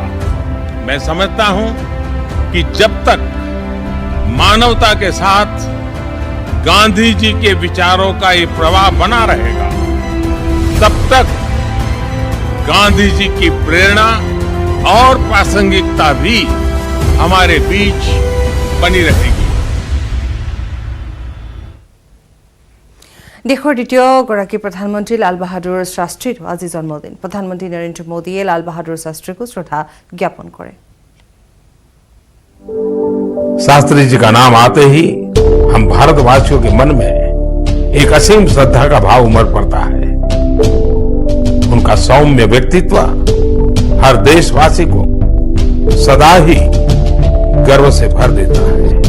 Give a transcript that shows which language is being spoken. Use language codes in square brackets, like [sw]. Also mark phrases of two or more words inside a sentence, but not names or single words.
[hi] मैं समझता हूं कि जब तक मानवता के साथ गांधी जी के विचारों का ये प्रवाह बना रहेगा, तब तक गांधी जी की प्रेरणा और प्रासंगिकता भी हमारे बीच बनी रहेगी। [as] দেশৰ দ্বিতীয়গৰাকী প্ৰধানমন্ত্ৰী লাল বাহাদুৰ শাস্ত্ৰীৰ আজি জন্মদিন। প্ৰধানমন্ত্ৰী নৰেন্দ্ৰ মোদীয়ে লাল বাহাদুৰ শাস্ত্ৰীকো শ্ৰদ্ধা জ্ঞাপন কৰে। [hi] शास्त्री जी का नाम आते ही हम भारतवासियों के मन में एक असीम श्रद्धा का भाव उमड़ पड़ता है। उनका सौम्य व्यक्तित्व हर देशवासी को सदा ही गर्व से भर देता है।